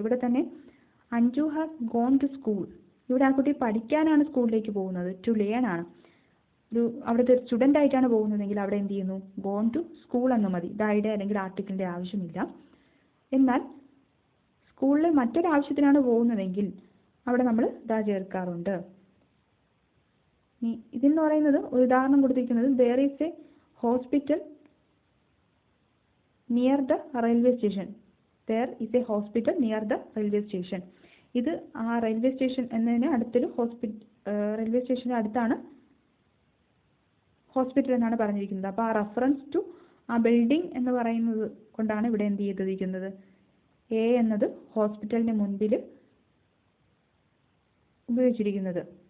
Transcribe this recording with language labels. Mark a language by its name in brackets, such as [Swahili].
[Malayalam] ഇവിടെ തന്നെ [English] Anju has gone to school. [Malayalam] ഇവിടെ ആ കുട്ടി പഠിക്കാനാണ് സ്കൂളിലേക്ക് പോകുന്നത്, ടു ലേൺ ആണ്. അവിടുത്തെ സ്റ്റുഡൻ്റ് ആയിട്ടാണ് പോകുന്നതെങ്കിൽ അവിടെ എന്ത് ചെയ്യുന്നു, ഗോൺ ടു സ്കൂൾ എന്ന് മതി. ഡൈഡ് അല്ലെങ്കിൽ ആർട്ടിക്കിളിന്റെ ആവശ്യമില്ല. എന്നാൽ സ്കൂളിൽ മറ്റൊരാവശ്യത്തിനാണ് പോകുന്നതെങ്കിൽ അവിടെ നമ്മൾ ചേർക്കാറുണ്ട്. ഇതെന്ന് പറയുന്നത് ഒരു ഉദാഹരണം കൊടുത്തിരിക്കുന്നത്, [English] there is a hospital near the railway station. There is a hospital near the railway station. [Malayalam] ഇത് ആ റെയിൽവേ സ്റ്റേഷൻ എന്നതിന് അടുത്തൊരു റെയിൽവേ സ്റ്റേഷന്റെ അടുത്താണ് ഹോസ്പിറ്റൽ എന്നാണ് പറഞ്ഞിരിക്കുന്നത്. അപ്പോൾ ആ റെഫറൻസ് ടു ആ ബിൽഡിംഗ് എന്ന് പറയുന്നത് കൊണ്ടാണ് ഇവിടെ എന്ത് ചെയ്തിരിക്കുന്നത്, എ എന്നത് ഹോസ്പിറ്റലിന് മുൻപിൽ ഉപയോഗിച്ചിരിക്കുന്നത്.